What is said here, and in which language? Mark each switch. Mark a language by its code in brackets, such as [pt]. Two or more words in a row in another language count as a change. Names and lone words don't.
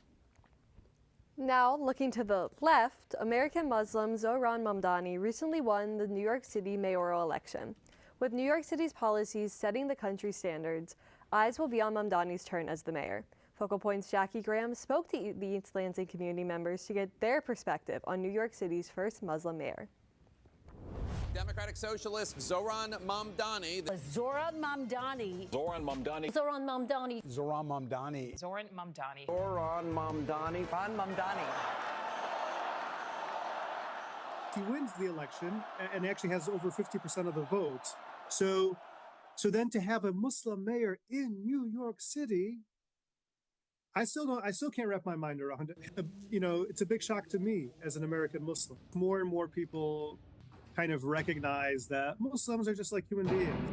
[en] Now, looking to the left, American Muslim Zohran Mamdani recently won the New York City mayoral election. With New York City's policies setting the country's standards, eyes will be on Mamdani's turn as the mayor. Focal Point's Jackie Graham spoke to the East Lansing community members to get their perspective on New York City's first Muslim mayor. Democratic Socialist Zohran Mamdani. Zohran Mamdani. Zohran Mamdani. Zohran Mamdani. Zohran Mamdani. Zohran Mamdani. Zohran Mamdani. Zohran Mamdani. He wins the election and actually has over 50% of the vote. So then to have a Muslim mayor in New York City, I still can't wrap my mind around it. You know, it's a big shock to me as an American Muslim. More and more people kind of recognize that Muslims are just like human beings.